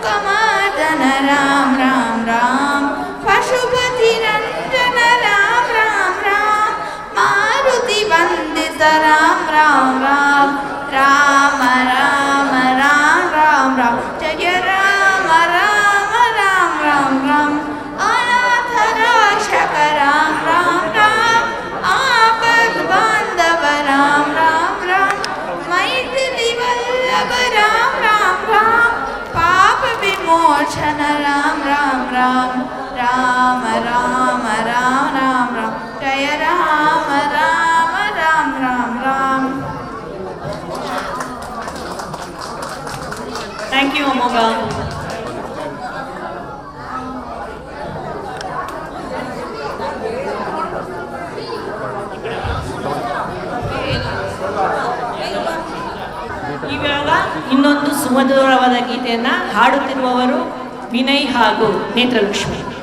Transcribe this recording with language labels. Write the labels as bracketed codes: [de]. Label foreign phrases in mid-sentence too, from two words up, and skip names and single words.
[sa] ಮರ್ದನ ರಾಮ ರಾಮ ರಾಮ ಪಶುಪತಿ ರಂಜನ ರಾಮ ರಾಮ ರಾಮ ಮಾರುತಿ ವಂದಿತ ರಾಮ ರಾಮ ರಾಮ ರಾಮ ರಾಮ ರಾಮ ರಾಮ ರಾಮ ಜಯ ರಾಮ ರಾಮ ರಾಮ ರಾಮ ರಾಮ ಅನಾಥ ರಕ್ಷಕ ರಾಮ ರಾಮ ರಾಮ ಆಪದ್ ಬಾಂಧವ ರಾಮ ರಾಮ ರಾಮ ಮೈಥಿಲಿ ವಲ್ಲಭ ರಾಮ ರಾಮ जन राम राम राम राम राम राम राम राम जय राम राम राम राम राम. [en] thank you ಅಮೋಘ. [kn] ಇವಾಗ ಇನ್ನೊಂದು ಸುಮಧುರವಾದ ಗೀತೆಯನ್ನ ಹಾಡುತ್ತಿರುವವರು ವಿನಯ್ ಹಾಗೂ ನೇತ್ರಲಕ್ಷ್ಮಿ.